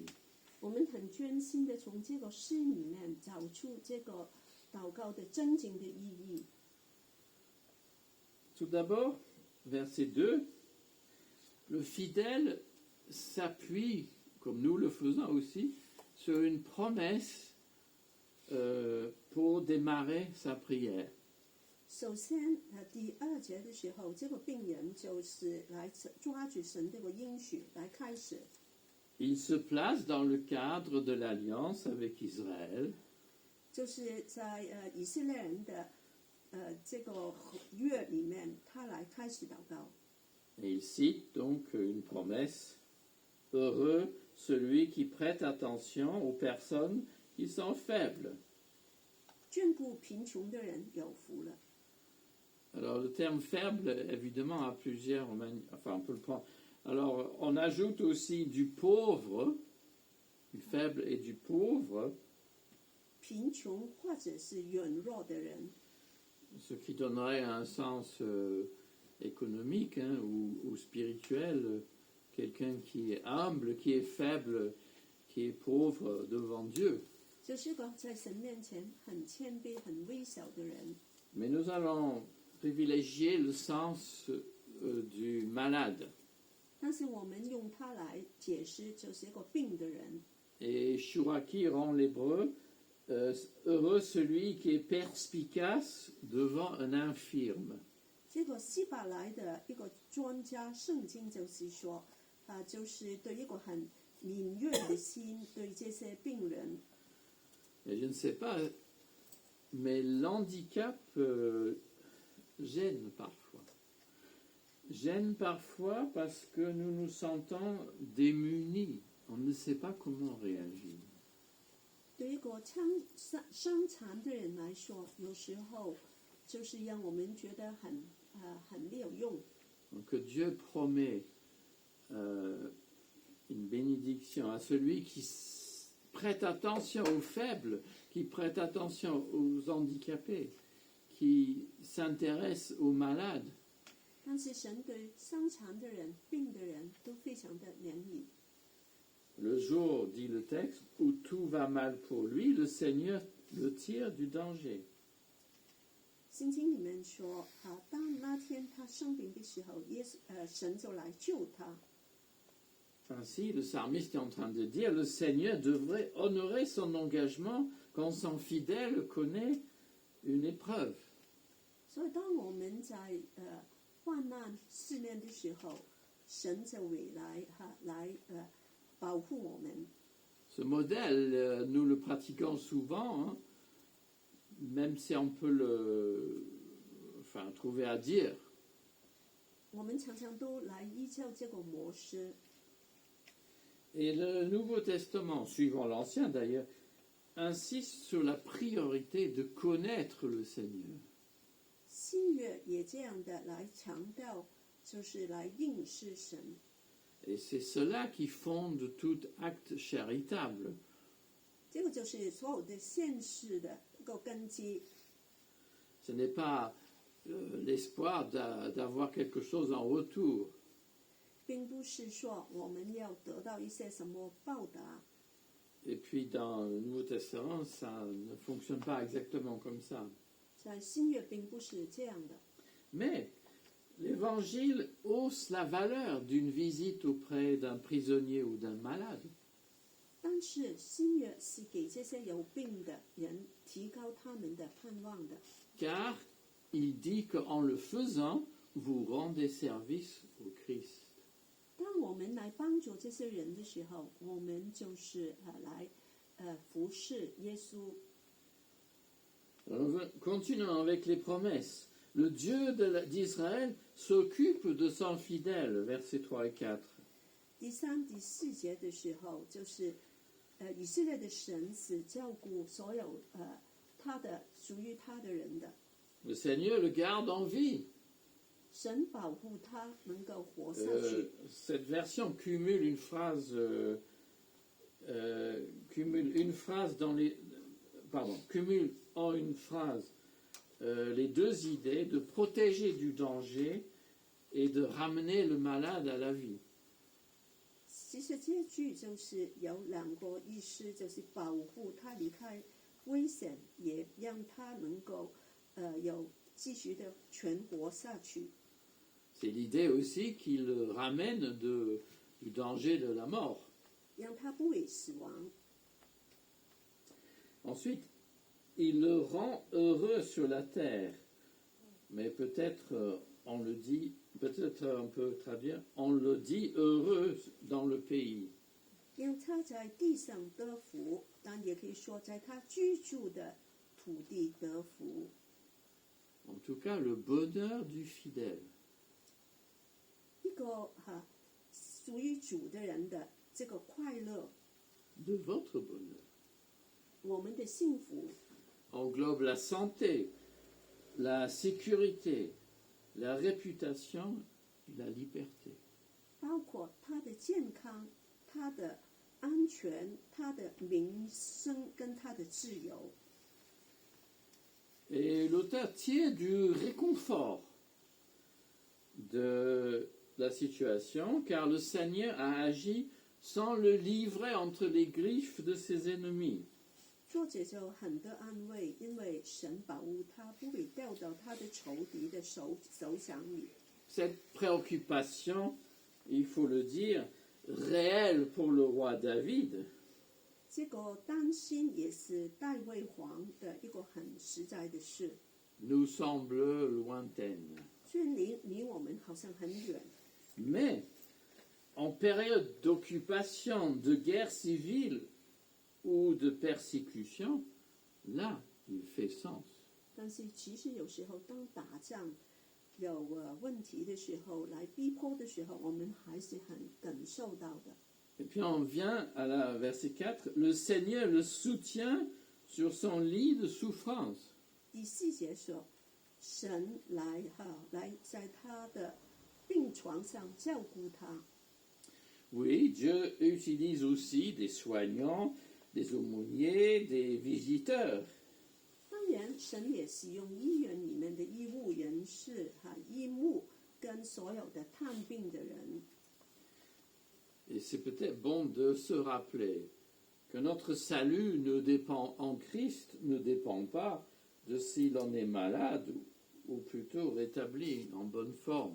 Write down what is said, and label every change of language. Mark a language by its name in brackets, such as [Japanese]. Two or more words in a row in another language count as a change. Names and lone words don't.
[Chinese] 我们很专心的从这个诗里面找出这个祷告的真正的意义。 [French] Tout d'abord, verset 2, le fidèle s'appuie, comme nous le faisons aussi, sur une promesse pour démarrer sa prière. [Chinese] 首先，第二节的时候，这个病人就是来抓住神这个应许来开始。 [French] Il se place dans le cadre de l'alliance avec Israël. [Chinese] 就是在以色列人的这个约里面，他来开始祷告。 [French] Et il cite donc une promesse. Heureux celui qui prête attention aux personnes qui sont faibles. [Chinese] 眷顾贫穷的人有福了。 [French] Alors le terme faible, évidemment, a plusieurs manières. Enfin, on peut le prendre. Alors on ajoute aussi du pauvre, du faible et du pauvre, [Chinese] 贫穷或者是软弱的人， [French] ce qui donnerait un sens économique hein, ou spirituel. Quelqu'un qui est humble, qui est faible, qui est pauvre devant Dieu. [Chinese] 就是个在神面前很谦卑、很微小的人。 [French] Mais nous allons privilégier le sens du malade. [Chinese] 但是我们用它来解释，就是一个病的人。 [French] Et Chouraki rend l'hébreu heureux celui qui est perspicace devant un infirme. [Chinese] 这个希伯来的一个专家，圣经就是说，就是对一个很敏锐的心，对这些病人。 [French] Et je ne sais pas, mais l'handicap gêne parfois. Gêne parfois parce que nous nous sentons démunis. On ne sait pas comment réagir. [Chinese] 对一个伤残的人来说，有时候就是让我们觉得很没有用。 [French] Donc Dieu promet une bénédiction à celui qui prête attention aux faibles, qui prête attention aux handicapés, qui s'intéresse aux malades. [Chinese] 但是神对伤残的人、病的人都非常的怜悯。 [French] Le jour, dit le texte, où tout va mal pour lui, le Seigneur le tire du danger. [Chinese] 圣经里面说，当那天他生病的时候，神就来救他。 [French] Ainsi, le psalmiste est en train de dire, le Seigneur devrait honorer son engagement quand son fidèle connaît une épreuve. [Chinese] 所以，当我们在患难试炼的时候，神就会来保护我们。 [French] Ce modèle, nous le pratiquons souvent, hein, même si on peut trouver à dire. [Chinese] 我们常常都来依照这个模式。 [French] Et le Nouveau Testament, suivant l'Ancien d'ailleurs, insiste sur la priorité de connaître le Seigneur. [Chinese] 新约也这样的来强调，就是来认识神。 [French] Et c'est cela qui fonde tout acte charitable. [Chinese] 这个就是所有的现实的一个根基。 [French] Ce n'est pas l'espoir d'avoir quelque chose en retour. [Chinese] 并不是说我们要得到一些什么报答。 [French] Et puis dans le Nouveau Testament, ça ne fonctionne pas exactement comme ça. [Chinese] 在新约并不是这样的， [French] Mais l'Évangile hausse la valeur d'une visite auprès d'un prisonnier ou d'un malade. [Chinese] 但是新约是给这些有病的人提高他们的盼望的， [French] Car il dit qu'en le faisant, vous rendez service au Christ. 当我们来帮助这些人的时候，我们就是来服侍耶稣。 Continuons avec les promesses. Le Dieu d'Israël s'occupe de son fidèle, versets 3 et 4. [Chinese] 第三、第四节的时候，就是以色列的神是照顾所有他的属于他的人的， [French] Le Seigneur le garde en vie. [Chinese] 神保护他能够活下去。 [French] Cette version cumule une phrase, cumule en une phrase les deux idées de protéger du danger et de ramener le malade à la vie. [Chinese] 其实这句就是有两个意思，就是保护他离开危险，也让他能够有继续的存活下去。 [French] C'est l'idée aussi qu'il le ramène du danger de la mort. [Chinese] 让他不会死亡。 [French] Ensuite, il le rend heureux sur la terre. Mais peut-être on le dit, peut-être on peut traduire, on le dit heureux dans le pays. [Chinese] 让他在地上得福，但也可以说在他居住的土地得福。 [French] En tout cas, le bonheur du fidèle. [Chinese] 一个属于主的人的这个快乐， [French] De votre bonheur. [Chinese] 我们的幸福 [French] Englobe la santé, la sécurité, la réputation et la liberté. [Chinese] 包括他的健康、他的安全、他的名声跟他的自由。 [French] Et l'auteur tire du réconfort de la situation, car le Seigneur a agi sans le livrer entre les griffes de ses ennemis. [Chinese] 作者就很得安慰，因为神保护他，不会掉到他的仇敌的手掌里。 [French] Cette préoccupation, il faut le dire, réelle pour le roi David, [Chinese] 这个担心也是大卫王的一个很实在的事， [French] nous semble lointaine. [Chinese] 虽然离我们好像很远， [French] Mais en période d'occupation, de guerre civile ou de persécution, là, il fait sens. [Chinese] 但是其实有时候当打仗有问题的时候，来逼迫的时候，我们还是很感受到的。 [French] Et puis on vient à la verset 4, le Seigneur le soutient sur son lit de souffrance. [Chinese] 第四节说，神来在他的病床上照顾他。 [French] Oui, Dieu utilise aussi des soignants, des aumôniers, des visiteurs. [Chinese] 当然，神也使用医院里面的医务人士、医牧跟所有的探病的人。 [French] Et c'est peut-être bon de se rappeler que notre salut ne dépend en Christ, ne dépend pas de si l'on est malade ou plutôt rétabli en bonne forme.